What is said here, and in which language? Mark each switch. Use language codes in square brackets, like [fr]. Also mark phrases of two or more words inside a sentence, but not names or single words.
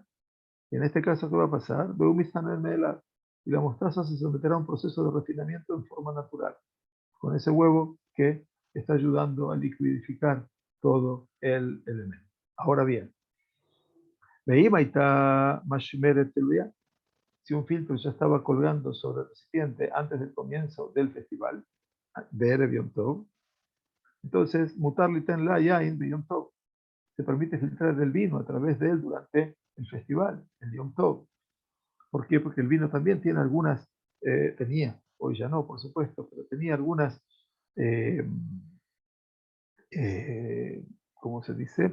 [es] Y en este caso, ¿qué va a pasar? Y la mostaza se someterá a un proceso de refinamiento en forma natural, con ese huevo que está ayudando a liquidificar todo el elemento. Ahora bien, si un filtro ya estaba colgando sobre el recipiente antes del comienzo del festival, [he] בערב יום טוב, entonces, מותר ליתן לה יין de Yom Tov. [es] Se permite filtrar el vino a través de él durante el festival, el Yom Tov. ¿Por qué? Porque el vino también tiene tenía, hoy ya no, por supuesto, pero tenía algunas, eh, ¿cómo se dice?